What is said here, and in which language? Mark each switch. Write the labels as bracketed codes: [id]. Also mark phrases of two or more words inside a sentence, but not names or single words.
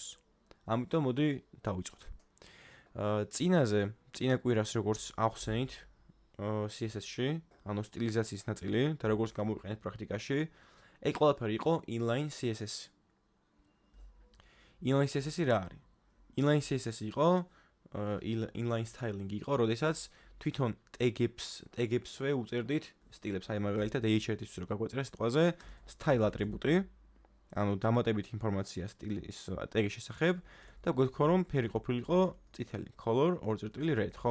[ka] ამიტომ მოდი დავიწყოთ. წინა კვირას როგორც ახსენით CSS-ში, ანუ სტილიზაციის ნაწილი და როგორც გამოვიყენეთ პრაქტიკაში, ეგ ყველაფერი იყო [en] inline CSS. Inline CSS [ka] რა არის? [en] Inline CSS [ka] იყო [en] inline styling [ka] იყო, როდესაც თვითონ tag-ებსვე უწერდით სტილებს, აი მაგალითად h1-ის რო გაგვეწერა სიტყვაზე style ატრიბუტი, ანუ დამატებით ინფორმაცია სტილის tag-ის შესახებ და გვეთქვა რომ ფერი ყოფილიყო წითელი, [en] color red, [ka] ხო?